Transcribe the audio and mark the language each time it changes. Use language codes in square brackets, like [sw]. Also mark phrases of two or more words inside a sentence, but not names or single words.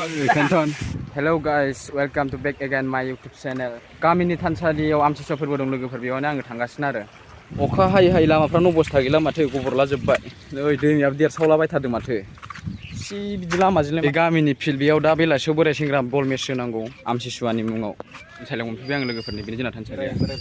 [en] Canton. Hello guys, welcome to back again my YouTube channel. [brx] गामिनि थानसालियाव आमथिसुवा फोरबो दं लोगोफोर बेयावनो आङो थांगासिनो आरो अखा हायै लामाफ्रानो अबस्था गैला माथो गबरला जोब्बाय नै दैमायाबो देरसावलाबायथारदों माथो सि बिदि लामाजोंलाय बे गामिनि फिल्ड बेयाव दा बेलासियाव बोराय सेंग्रा बल मेच होनांगौ आमथिसुवानि मुङाव थाइलें मोनफैबाय आं लोगोफोरनि बेनि जोंना थानसालिया